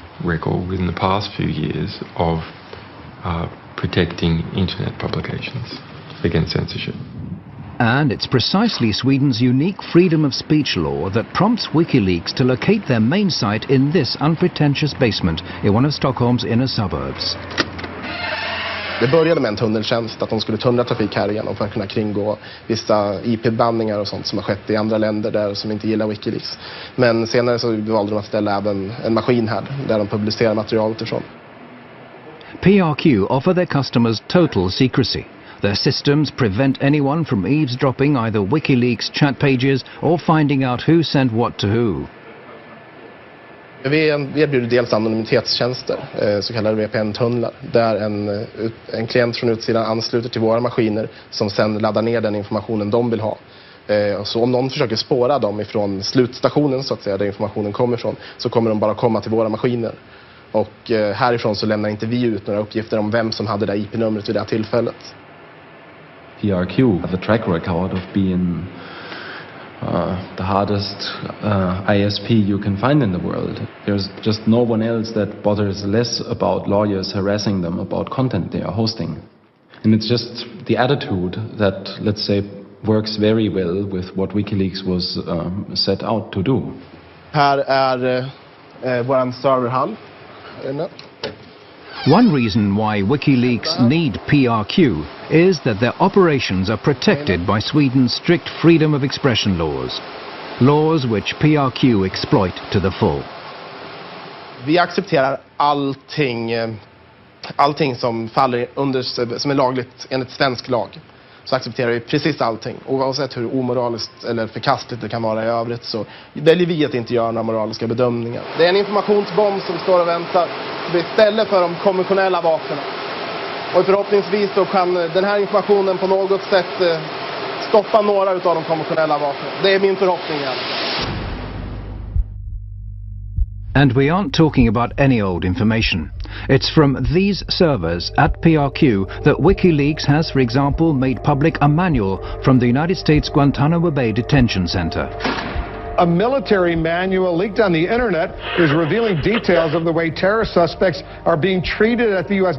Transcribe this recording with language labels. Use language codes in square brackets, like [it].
[en] record within the past few years of protecting internet publications against censorship. And it's precisely Sweden's unique freedom of speech law that prompts Wikileaks to locate their main site in this unpretentious basement in one of Stockholm's inner suburbs. [sv] Det började med en tunneltjänst, att de skulle tunnla trafik här igenom för att kunna kringgå vissa IP-bandningar och sånt som har skett i andra länder där som inte gillar Wikileaks. Men senare så valde de att ställa även en maskin här där de publicerar materialet ifrån. [en] PRQ offer their customers total secrecy. Their systems prevent anyone from eavesdropping either Wikileaks chat pages or finding out who sent what to who. [sv] Vi erbjuder dels anonymitetstjänster, så kallade VPN-tunnlar, där en klient från utsidan ansluter till våra maskiner som sedan laddar ner den informationen de vill ha. Så om någon försöker spåra dem ifrån slutstationen så att säga, där informationen kommer ifrån, så kommer de bara komma till våra maskiner. Och härifrån så lämnar inte vi ut några uppgifter om vem som hade det IP-numret vid det här tillfället. [en] PRQ have a track record of being the hardest ISP you can find in the world. There's just no one else that bothers less about lawyers harassing them about content they are hosting. And it's just the attitude that, let's say, works very well with what Wikileaks was set out to do. [sv] Här är våran serverhall. [en] One reason why WikiLeaks need PRQ is that their operations are protected by Sweden's strict freedom of expression laws. Laws which PRQ exploit to the full. [sv] Vi accepterar allting som faller under, som är lagligt enligt svensk lag. Så accepterar vi precis allting. Oavsett hur omoraliskt eller förkastligt det kan vara i övrigt så väljer vi att inte göra några moraliska bedömningar. Det är en informationsbomb som står och väntar istället för de konventionella vapnen. Och förhoppningsvis så kan den här informationen på något sätt stoppa några av de konventionella vapnen. Det är min förhoppning. [en] And we aren't talking about any old information. It's from these servers at PRQ that Wikileaks has, for example, made public a manual from the United States Guantanamo Bay Detention Center. A military manual leaked on the internet is revealing details of the way terrorist suspects are being treated at the U.S.